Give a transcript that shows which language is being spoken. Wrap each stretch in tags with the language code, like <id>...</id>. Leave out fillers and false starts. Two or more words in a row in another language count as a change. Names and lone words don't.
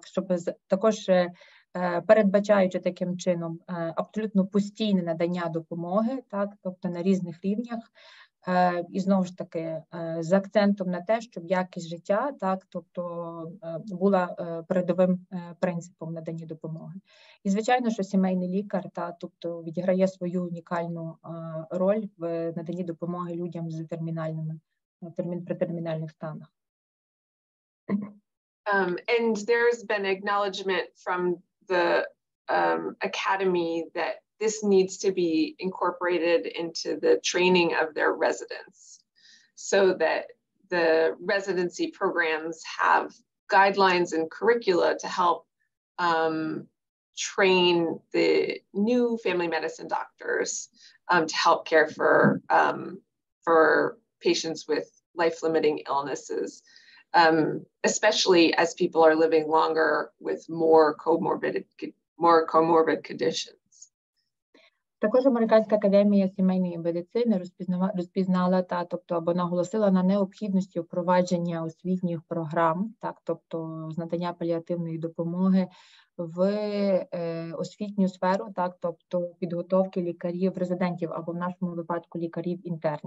<uk>Щоб також передбачаючи таким чином абсолютно постійне надання допомоги, так, тобто на різних рівнях, і знову ж таки з акцентом на те, щоб якість життя, так, тобто була передовим принципом надання допомоги. І звичайно, що сімейний лікар, тобто відіграє свою унікальну роль в наданні допомоги людям з при термінальних станах.</uk> <en>And there's been acknowledgement from the academy that this needs to be incorporated into the training of their residents so that the residency programs have guidelines and curricula to help train the new family medicine doctors to help care for patients with life-limiting illnesses. Especially as people are living longer with more comorbid conditions.</en> <uk>Також Американська академія сімейної медицини розпізнала тобто або наголосила на необхідності впровадження освітніх програм, тобто з надання паліативної допомоги в освітню сферу, тобто підготовки лікарів-резидентів або в нашому випадку лікарів-інтернів.</uk>